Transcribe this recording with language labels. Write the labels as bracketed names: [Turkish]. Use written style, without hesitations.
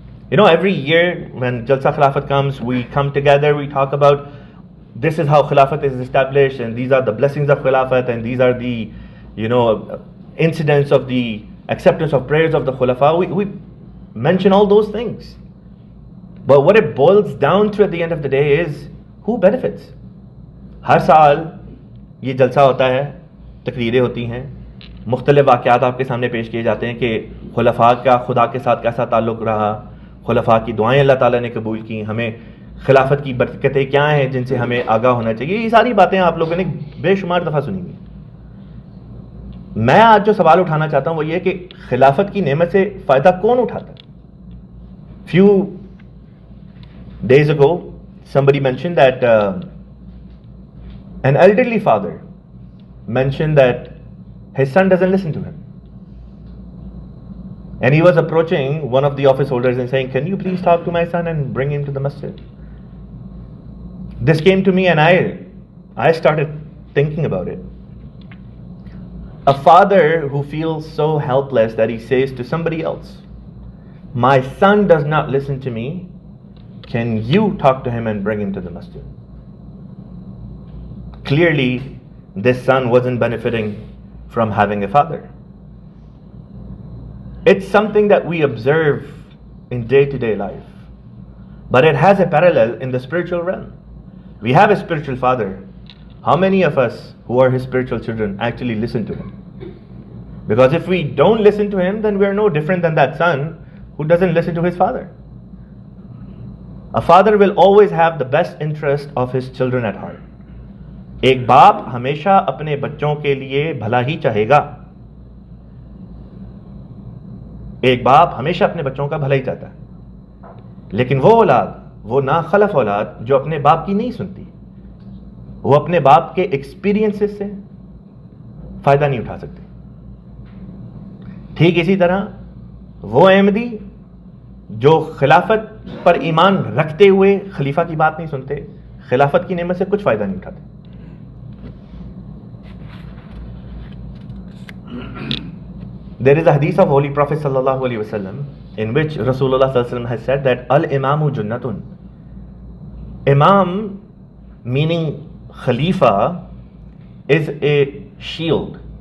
[English] Every year when Jalsa Khilafat comes, we come together, we talk about this is how Khilafat is established, and these are the blessings of Khilafat, and these are the, incidents of the acceptance of prayers of the Khulafa. We mention all those things. But what it boils down to at the end of the day is who benefits. [Urdu] ہر سال یہ جلسہ ہوتا ہے، تقریریں ہوتی ہیں، مختلف واقعات آپ کے سامنے پیش کیے جاتے ہیں کہ خلفاء کا خدا کے ساتھ کیسا تعلق رہا، خلفاء کی دعائیں اللہ تعالیٰ نے قبول کی، ہمیں خلافت کی برکتیں کیا ہیں جن سے ہمیں آگاہ ہونا چاہیے. یہ ساری باتیں آپ لوگوں نے بے شمار دفعہ سنی ہیں. میں آج جو سوال اٹھانا چاہتا ہوں وہ یہ کہ خلافت کی نعمت سے فائدہ کون اٹھاتا ہے؟ [English] Few days ago somebody mentioned that an elderly father mentioned that his son doesn't listen to him. And he was approaching one of the office holders and saying, "Can you please talk to my son and bring him to the masjid?" This came to me and I started thinking about it. A father who feels so helpless that he says to somebody else, "My son does not listen to me. Can you talk to him and bring him to the masjid?" Clearly, this son wasn't benefiting from having a father. It's something that we observe in day-to-day life, but it has a parallel in the spiritual realm. We have a spiritual father. How many of us who are his spiritual children actually listen to him? Because if we don't listen to him, then we are no different than that son who doesn't listen to his father. A father will always have the best interest of his children at heart. [Urdu] ایک باپ ہمیشہ اپنے بچوں کے لیے بھلا ہی چاہے گا. ایک باپ ہمیشہ اپنے بچوں کا بھلا ہی چاہتا ہے. لیکن وہ اولاد, وہ ناخلف اولاد جو اپنے باپ کی نہیں سنتی, وہ اپنے باپ کے ایکسپیرینسز سے فائدہ نہیں اٹھا سکتے. ٹھیک اسی طرح وہ احمدی جو خلافت پر ایمان رکھتے ہوئے خلیفہ کی بات نہیں سنتے, خلافت کی نعمت سے کچھ فائدہ نہیں اٹھاتے. [English] There is a hadith of Holy Prophet sallallahu alaihi wasallam in which Rasulullah sallallahu alaihi wasallam has said that al-imamu junnatun. Imam, meaning Khalifa, is a shield.